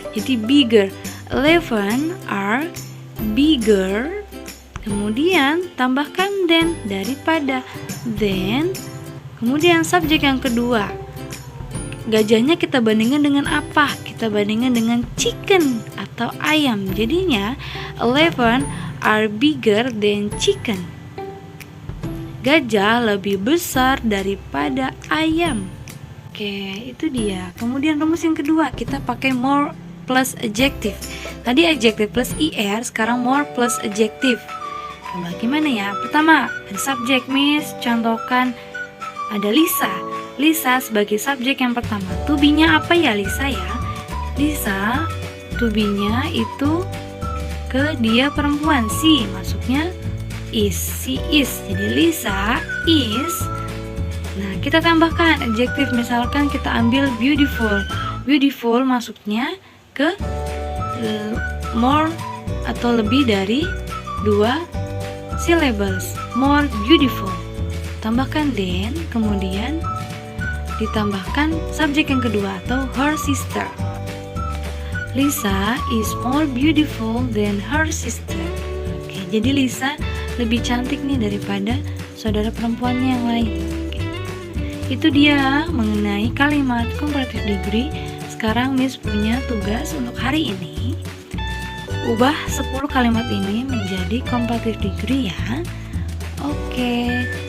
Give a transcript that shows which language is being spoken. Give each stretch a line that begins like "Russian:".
Indonesian: Jadi
English: bigger. 11 are bigger.
Indonesian: Kemudian tambahkan than daripada. Then kemudian subjek yang kedua. Gajahnya kita bandingkan dengan apa? Kita bandingkan dengan chicken atau ayam.
English: Jadinya 11 are bigger than chicken.
Indonesian: Gajah lebih besar daripada ayam. Oke, itu dia. Kemudian rumus yang kedua, kita pakai more plus adjective. Tadi adjective plus er, sekarang more plus adjective. Coba gimana ya? Pertama, ada subjek Miss. Contohkan ada Lisa. Lisa sebagai subjek yang pertama. To be-nya apa ya Lisa ya? Lisa, to be-nya itu ke dia perempuan, si masuknya is, si is. Jadi Lisa is. Nah, kita tambahkan adjective, misalkan kita ambil beautiful. Beautiful masuknya ke more atau lebih dari 2 syllables. More beautiful. Tambahkan then, kemudian ditambahkan subjek yang kedua atau her sister.
English: Lisa is more beautiful than her sister.
Indonesian: Oke, jadi Lisa lebih cantik nih daripada saudara perempuannya yang lain. Oke. Itu dia mengenai kalimat comparative degree. Sekarang Miss punya tugas untuk hari ini. Ubah 10 kalimat ini menjadi comparative degree ya. Oke.